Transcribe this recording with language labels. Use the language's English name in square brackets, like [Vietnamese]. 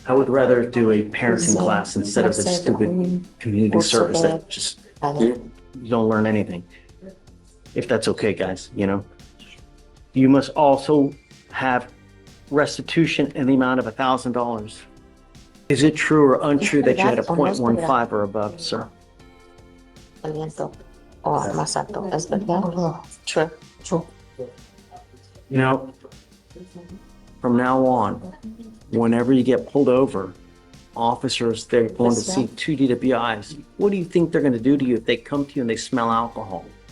[English] I would rather do a parenting class instead of this stupid community service that just, you don't learn anything. If that's okay, guys, you know? You must also have restitution in the amount of $1,000. Is it true or untrue that you had a .15 or above, sir? [Spanish] Aliento o más alto, ¿es verdad? [English] True. True. You know, from now on, whenever you get pulled over, officers, they're going to see two DWIs. What do you think they're going to do to you if they come to you and they smell alcohol?